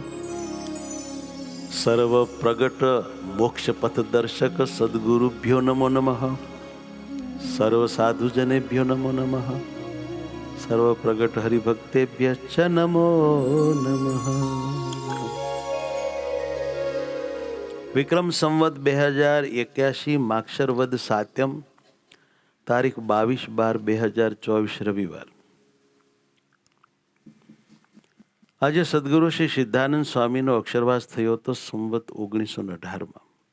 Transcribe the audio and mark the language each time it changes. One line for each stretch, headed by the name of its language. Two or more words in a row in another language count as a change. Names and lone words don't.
Sanskrit: सर्व प्रगट मोक्ष पथ दर्शक सद्गुरुभ्यो नमो नमः। सर्व साधुजनेभ्यो नमो नमः। सर्व प्रगट हरिभक्तेभ्यश्च नमो नमः।
Gujarati: વિક્રમ સંવત 2081 માક્ષર વદ સાત્યમ તારીખ 22/12/2024 રવિવાર. આજે સદગુરુ શ્રી સિદ્ધાનંદ સ્વામીનો અક્ષરવાસ થયો હતો સંવત 1918માં.